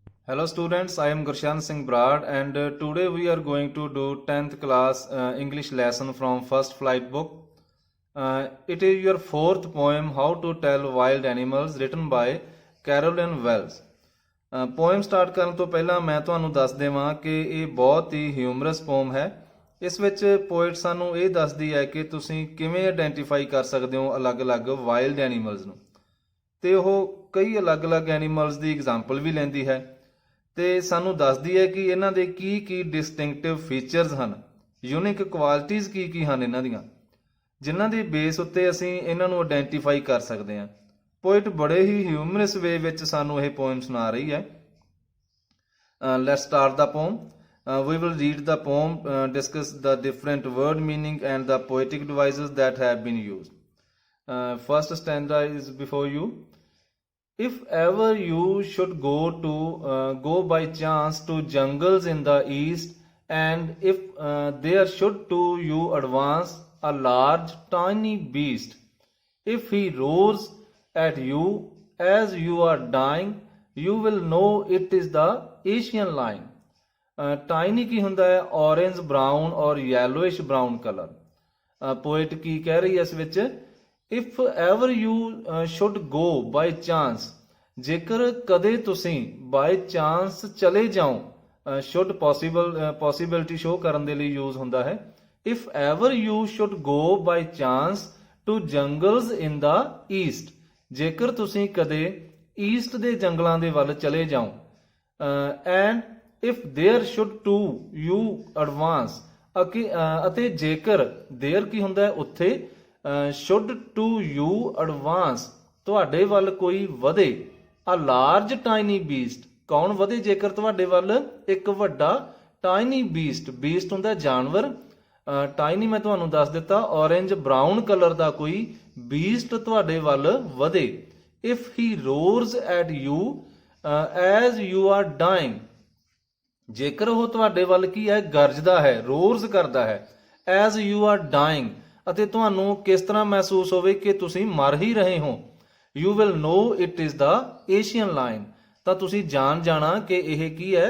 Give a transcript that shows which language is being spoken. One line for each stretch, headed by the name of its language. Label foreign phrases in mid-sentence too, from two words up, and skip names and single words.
English: Hello students, I am Gurshan Singh Brad and today we are going to do 10th class English lesson from First Flight book. It is your fourth poem, How to Tell Wild Animals, written by Carolyn Wells. poem start
Punjabi: ਕਰਨ ਤੋਂ ਪਹਿਲਾਂ ਮੈਂ ਤੁਹਾਨੂੰ ਦੱਸ ਦੇਵਾਂ ਕਿ ਇਹ ਬਹੁਤ ਹੀ
English: humorous poem
Punjabi: ਹੈ। ਇਸ ਵਿੱਚ ਪੋਇਟ ਸਾਨੂੰ ਇਹ ਦੱਸਦੀ ਹੈ ਕਿ ਤੁਸੀਂ ਕਿਵੇਂ ਆਇਡੈਂਟੀਫਾਈ ਕਰ ਸਕਦੇ ਹੋ ਅਲੱਗ-ਅਲੱਗ
English: wild animals
Punjabi: ਨੂੰ, ਤੇ ਉਹ ਕਈ ਅਲੱਗ-ਅਲੱਗ ਐਨੀਮਲਸ ਦੀ ਐਗਜ਼ਾਮਪਲ ਵੀ ਲੈਂਦੀ ਹੈ ਤੇ ਸਾਨੂੰ ਦੱਸਦੀ ਹੈ ਕਿ ਇਹਨਾਂ ਦੇ ਕੀ
English: distinctive features
Punjabi: ਹਨ,
English: unique qualities
Punjabi: ਕੀ ਹਨ ਇਹਨਾਂ ਦੀਆਂ, ਜਿਨ੍ਹਾਂ ਦੇ ਬੇਸ ਉੱਤੇ ਅਸੀਂ ਇਹਨਾਂ ਨੂੰ ਆਇਡੈਂਟੀਫਾਈ ਕਰ ਸਕਦੇ ਹਾਂ। ਪੋਇਟ ਬੜੇ ਹੀ
English: humorous way
Punjabi: ਵਿੱਚ ਸਾਨੂੰ ਇਹ ਪੋਇਮ ਸੁਣਾ ਰਹੀ ਹੈ।
English: let's start the poem. We will read the poem, discuss the different word meaning and the poetic devices that have been used. First stanza is before you. If ever you should go by chance to jungles in the east, and if there should to you advance a large tiny beast, if he roars at you as you are dying, you will know it is the Asian lion.
Punjabi: ਟਾਈਨੀ ਕੀ ਹੁੰਦਾ ਹੈ?
English: orange brown or yellowish brown colour.
Punjabi: ਪੋਇਟ ਕੀ ਕਹਿ ਰਹੀ ਹੈ ਇਸ ਵਿੱਚ?
English: if ever you should go by chance,
Punjabi: ਜੇਕਰ ਕਦੇ ਤੁਸੀਂ
English: by chance
Punjabi: ਚਲੇ ਜਾਓ। ਸ਼ੁੱਡ
English: possibility show
Punjabi: ਕਰਨ ਦੇ ਲਈ ਯੂਜ਼ ਹੁੰਦਾ ਹੈ।
English: if ever you should go by chance to jungles in the east,
Punjabi: ਜੇਕਰ ਤੁਸੀਂ ਕਦੇ ਈਸਟ ਦੇ ਜੰਗਲਾਂ ਦੇ ਵੱਲ ਚਲੇ ਜਾਓ।
English: ਐਂਡ if there should to you advance,
Punjabi: ਅਤੇ ਜੇਕਰ there ਕੀ ਹੁੰਦਾ ਹੈ ਉੱਥੇ,
English: should to you advance
Punjabi: ਤੁਹਾਡੇ ਵੱਲ ਕੋਈ ਵਧੇ,
English: a large tiny beast
Punjabi: ਕੌਣ ਵਧੇ ਜੇਕਰ ਤੁਹਾਡੇ ਵੱਲ? ਇੱਕ ਵੱਡਾ
English: tiny beast
Punjabi: ਹੁੰਦਾ ਜਾਨਵਰ। tiny ਮੈਂ ਤੁਹਾਨੂੰ ਦੱਸ ਦਿੱਤਾ,
English: orange brown
Punjabi: ਕਲਰ ਦਾ ਕੋਈ beast ਤੁਹਾਡੇ ਵੱਲ ਵਧੇ।
English: if he roars at you as you are dying,
Punjabi: ਜੇਕਰ ਉਹ ਤੁਹਾਡੇ ਵੱਲ ਕੀ ਹੈ? ਗਰਜਦਾ ਹੈ, ਰੋਰਸ ਕਰਦਾ ਹੈ।
English: as you are dying,
Punjabi: ਅਤੇ ਤੁਹਾਨੂੰ ਕਿਸ ਤਰ੍ਹਾਂ ਮਹਿਸੂਸ ਹੋਵੇ ਕਿ ਤੁਸੀਂ ਮਰ ਹੀ ਰਹੇ ਹੋ।
English: you will know it is the Asian lion,
Punjabi: ਤਾਂ ਤੁਸੀਂ ਜਾਣ ਜਾਣਾ ਕਿ ਇਹ ਕੀ ਹੈ?